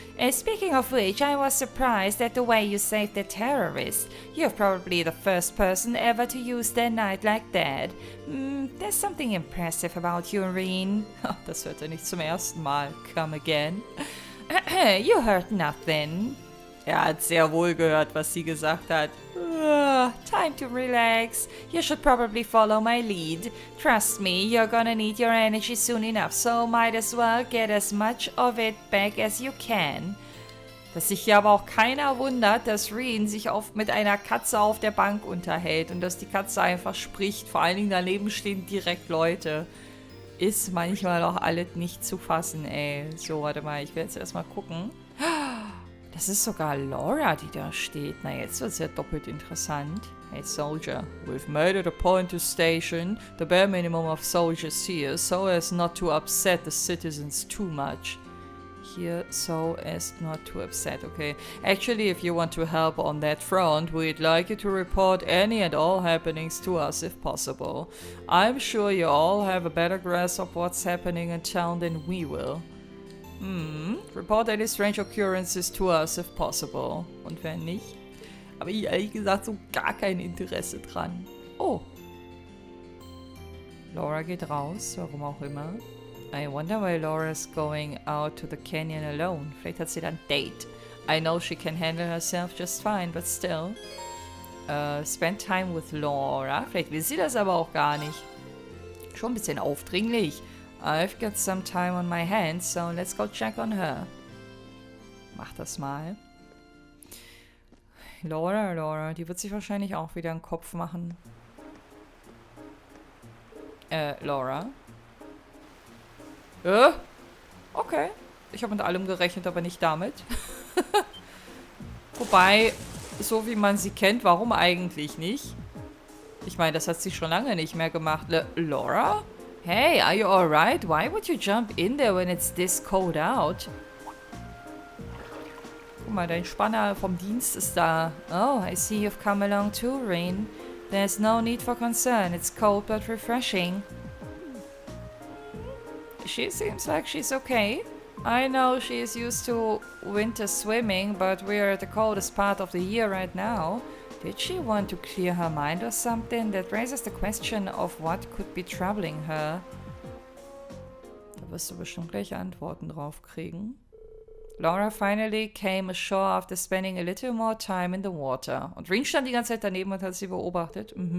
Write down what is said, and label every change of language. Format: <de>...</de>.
<en>Speaking of which, I was surprised at the way you saved the terrorist. You're probably the first person ever to use their knight like that. There's something impressive about you, Reen.</en> <de>Das hört er nicht zum ersten Mal.</de> <en>Come again. You heard nothing.</en> <de>Er hat sehr wohl gehört, was sie gesagt hat.</de> <en>Time to relax. You should probably follow my lead. Trust me, you're gonna need your energy soon enough, so might as well get as much of it back as you can.</en> <de>Dass sich hier aber auch keiner wundert, dass Reen sich oft mit einer Katze auf der Bank unterhält und dass die Katze einfach spricht. Vor allen Dingen daneben stehen direkt Leute. Ist manchmal auch alles nicht zu fassen, ey. So, warte mal, ich will jetzt erstmal gucken. Das ist sogar Laura, die da steht. Na, jetzt wird es ja doppelt interessant.</de> <en>Hey, Soldier, we've made it a point to station the bare minimum of soldiers here so as not to upset the citizens too much. Here, so as not to upset, okay. Actually, if you want to help on that front, we'd like you to report any and all happenings to us if possible. I'm sure you all have a better grasp of what's happening in town than we will. Report any strange occurrences to us if possible.</en> <de>Und wenn nicht? Aber ich ehrlich gesagt so gar kein Interesse dran. Oh. Laura geht raus, warum auch immer.</de> <en>I wonder why Laura's going out to the canyon alone.</en> <de>Vielleicht hat sie dann ein Date.</de> <en>I know she can handle herself just fine, but still. Spend time with Laura.</en> <de>Vielleicht will sie das aber auch gar nicht. Schon ein bisschen aufdringlich.</de> <en>I've got some time on my hands, so let's go check on her.</en> <de>Mach das mal. Laura, die wird sich wahrscheinlich auch wieder einen Kopf machen. Laura? Okay. Ich habe mit allem gerechnet, aber nicht damit. Wobei, so wie man sie kennt, warum eigentlich nicht? Ich meine, das hat sie schon lange nicht mehr gemacht.</de> <en>Laura? Hey, are you alright? Why would you jump in there when it's this cold out?</en> <de>Guck mal, dein Spanner vom Dienst ist da.</de> <en>Oh, I see you've come along too, Reen. There's no need for concern. It's cold but refreshing. She seems like she's okay. I know she is used to winter swimming, but we're at the coldest part of the year right now. Did she want to clear her mind or something? That raises the question of what could be troubling her.</en> <de>Da wirst du bestimmt gleich Antworten drauf kriegen.</de> <en>Laura finally came ashore after spending a little more time in the water.</en> <de>Und Reen stand die ganze Zeit daneben und hat sie beobachtet.</de>